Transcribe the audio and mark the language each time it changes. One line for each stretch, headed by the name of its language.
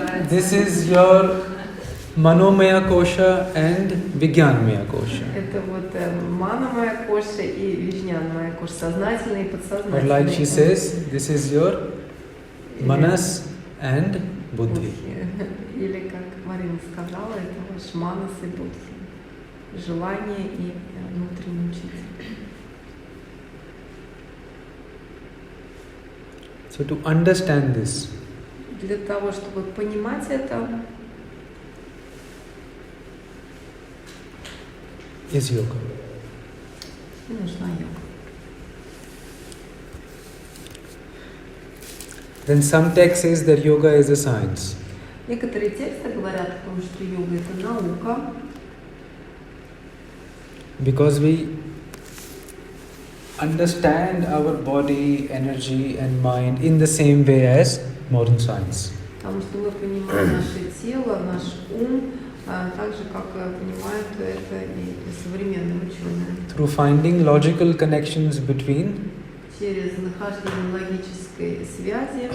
English: This is your Manomaya Kosha and Vijnanmaya Kosha.
Russian: Это вот манамая коша и вижнянмая коша, сознательный и
English: Or
Russian: подсознательный.
English: like she says, this is your Manas and Buddhi.
Russian: Или, как Марина сказала, это ваш манас и будхи. Желание и внутренний учитель.
English: So to understand this,
Russian: Для того, чтобы понимать это,
English: is yoga.
Russian: нужна йога.
English: Then some text says that yoga is a science.
Russian: Некоторые тексты говорят о том, что йога – это наука,
English: Because we understand our body, energy and mind in the same way as modern science.
Russian: потому что мы понимаем наше тело, наш ум, так же, как понимают это и современные ученые.
English: Through finding logical connections between
Russian: Через нахождение логической связи